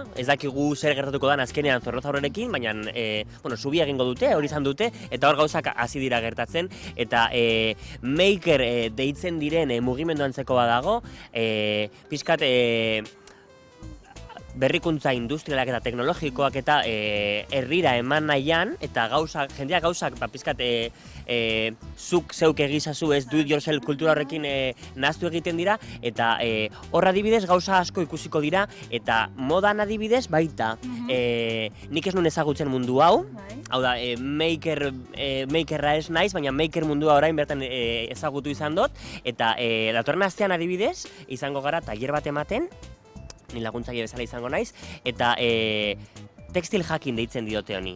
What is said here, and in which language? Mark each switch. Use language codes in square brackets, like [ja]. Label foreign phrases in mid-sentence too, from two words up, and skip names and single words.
[eu] Ez dakigu zer gertatuko dan azkenean Zorroza aurrerekin, baina zubi egingo dute, hori izan dute, eta hor gauzak hasi dira gertatzen, eta maker deitzen diren mugimendu antzeko badago, pixkat berrikuntza industrialak eta teknologikoak eta herrira eman nahian, eta jendeak gauzak pizkat zuk zeuk egizazu ez [en] do it yourself [eu] kultura horrekin nahaztu egiten dira, eta hor adibidez gauza asko ikusiko dira, eta modan adibidez baita. Nik ez nuen ezagutzen mundu hau, hau da, makerra ez naiz, baina maker mundua orain bertan ezagutu izan dut, eta datorren astean adibidez izango gara tailer bat ematen, ni laguntzaile bezala izango naiz, eta textil hacking deitzen diote honi.